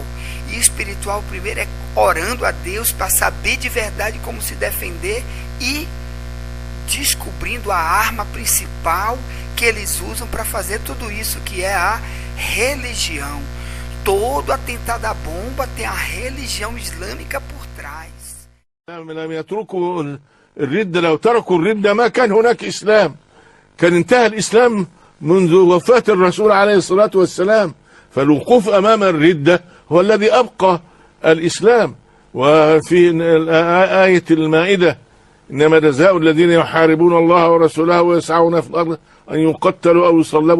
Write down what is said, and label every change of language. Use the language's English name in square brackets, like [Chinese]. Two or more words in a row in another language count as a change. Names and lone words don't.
[Portuguese] E espiritual primeiro é orando a Deus para saber de verdade como se defender e descobrindo a arma principal que eles usam para fazer tudo isso, que é a religião. Todo atentado à bomba tem a religião islâmica por trás. [Arabic] لم يتركوا الردة، لو تركوا الردة ما كان هناك إسلام، كان انتهى الإسلام منذ وفاة الرسول عليه الصلاة والسلام. فالوقوف أمام الردة هو الذي أبقى الإسلام. وفي آية المائدة إنما جزاء الذين يحاربون الله ورسوله ويسعون في الأرض أن يقتلوا أو يصلبوا.